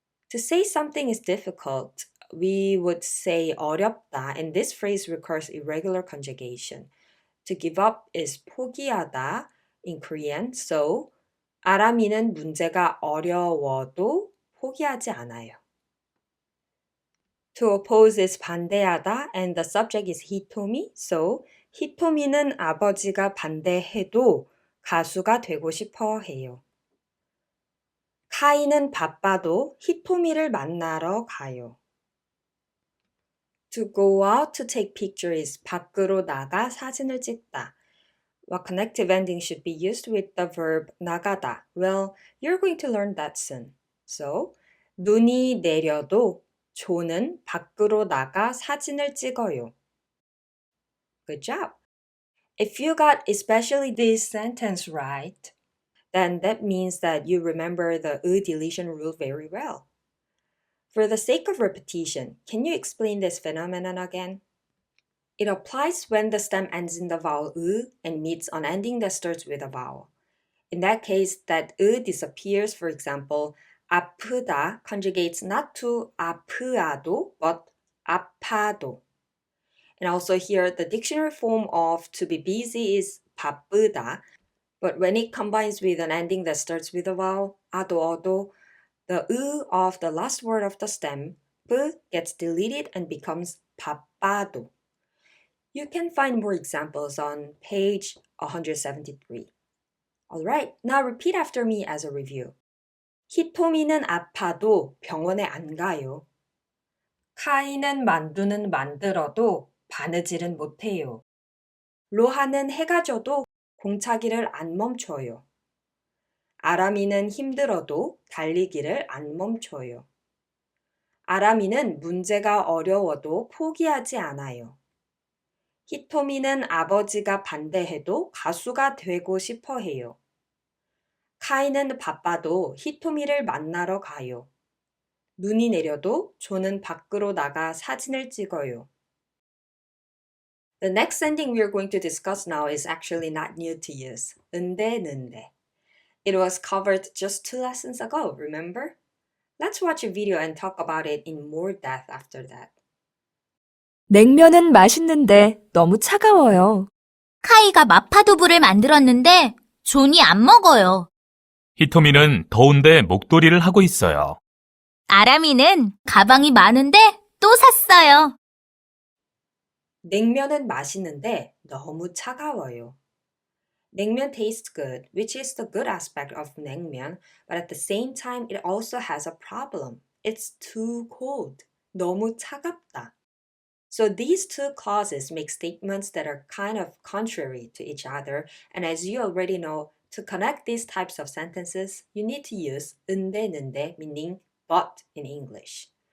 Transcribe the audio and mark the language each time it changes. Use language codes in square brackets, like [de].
[en] To say something is difficult, we would say 어렵다, and this phrase requires irregular conjugation. To give up is 포기하다 in Korean, so [ko] 아람이는 문제가 어려워도 포기하지 않아요. [en] To oppose is 반대하다, and the subject is 히토미, so [ko] 히토미는 아버지가 반대해도 가수가 되고 싶어 해요. 카이는 바빠도 히토미를 만나러 가요. [en] To go out to take picture is [ko] 밖으로 나가 사진을 찍다. [en] What connective ending should be used with the verb 나가다? Well, you're going to learn that soon. So, [ko] 눈이 내려도 조는 밖으로 나가 사진을 찍어요. [en] Good job! If you got especially this sentence right, then that means that you remember the deletion rule very well. For the sake of repetition, can you explain this phenomenon again? It applies when the stem ends in the vowel and meets an ending that starts with a vowel. In that case, that disappears. For example, 아프다 conjugates not to 아프아도, but 아파도. And also here, the dictionary form of to be busy is 바쁘다, but when it combines with an ending that starts with a vowel, 아도 어도, the of the last word of the stem, p, gets deleted and becomes 바빠도. You can find more examples on page 173. Alright, now repeat after me as a review. [ko] 히토미는 아파도 병원에 안 가요. 카이는 만두는 만들어도 바느질은 못해요. 로하는 해가 져도 공차기를 안 멈춰요. 아람이는 힘들어도 달리기를 안 멈춰요. 아람이는 문제가 어려워도 포기하지 않아요. 히토미는 아버지가 반대해도 가수가 되고 싶어 해요. 카이는 바빠도 히토미를 만나러 가요. 눈이 내려도 조는 밖으로 나가 사진을 찍어요. [en] The next sentence we are going to discuss now is actually not new to use. [ko] 은데. [en] It was covered just 2 lessons ago, remember? Let's watch a video and talk about it in more depth after that. [ko] 냉면은 맛있는데 너무 차가워요. 카이가 마파두부를 만들었는데 존이 안 먹어요. 히토미는 더운데 목도리를 하고 있어요. 아람이는 가방이 많은데 또 샀어요. 냉면은 맛있는데 너무 차가워요. [en] 냉면 tastes good, which is the good aspect of 냉면, but at the same time it also has a problem. It's too cold. [ko] 너무 차갑다. [en] So these two clauses make statements that are kind of contrary to each other, and as you already know, to connect these types of sentences, you need to use 은데, meaning but in English.